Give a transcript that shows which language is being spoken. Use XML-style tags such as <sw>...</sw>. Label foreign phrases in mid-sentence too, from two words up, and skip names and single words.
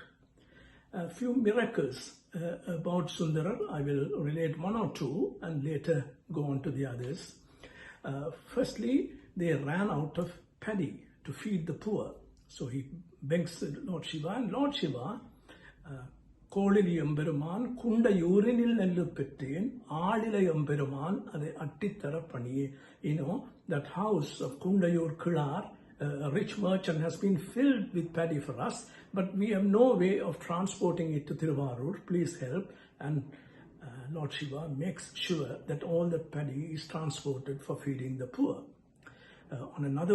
<en>A few miracles about Sundarar, I will relate one or two and later go on to the others. Firstly, they ran out of paddy to feed the poor. So he begs Lord Shiva, and Lord Shiva,</en> <ta>"கோளிலி எம்பெருமான், குண்டையூரில் நெல்லுப் பெற்றேன், ஆளிலை எம்பெருமான், அவை அட்டித்தரப் பணியே."</ta> <en>That house of Kundayur Kilar, a rich merchant, has been filled with paddy for us, but we have no way of transporting it to Thiruvarur. Please help. And Lord Shiva makes sure that all the paddy is transported for feeding the poor.</en>